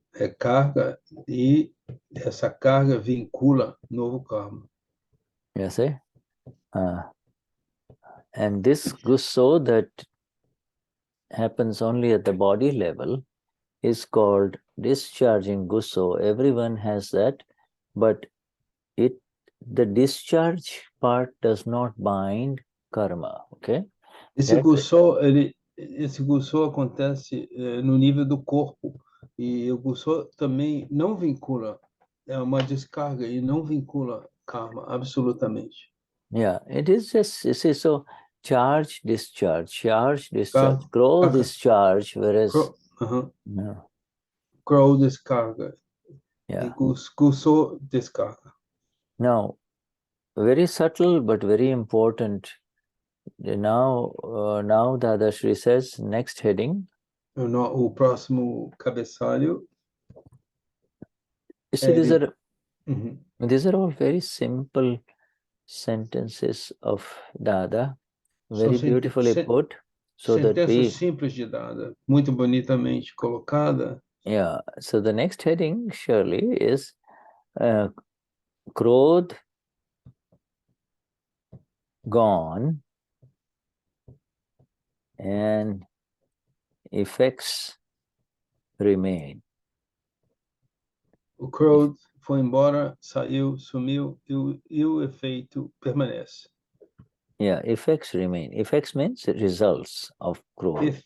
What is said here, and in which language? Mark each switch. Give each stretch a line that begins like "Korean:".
Portuguese: É carga e essa carga vincula novo karma.
English: You see. And this Gusso that happens only at the body level is called discharging Gusso. Everyone has that, but the discharge part does not bind karma, okay?
Portuguese: Esse Gusso acontece no nível do corpo, e o Gusso também não vincula, é uma descarga e não vincula karma, absolutamente.
English: Yeah, it is just, you see, so charge, discharge, charge, discharge, grow, discharge, whereas no. Grow,
Portuguese: descarga.
English: Yeah.
Portuguese: Gusso, descarga.
English: Now, very subtle but very important. Now Dadashri says, next heading.
Portuguese: O próximo cabeçalho.
English: You see, these are all very simple sentences of Dada, very beautifully put.
Portuguese: Sentenças simples de Dada, muito bonitamente colocada.
English: Yeah. So the next heading, Shirley, is Krodha gone and effects remain.
Portuguese: O Krodha foi embora, saiu, sumiu e o efeito permanece.
English: Yeah, effects remain. Effects means results of Krodha.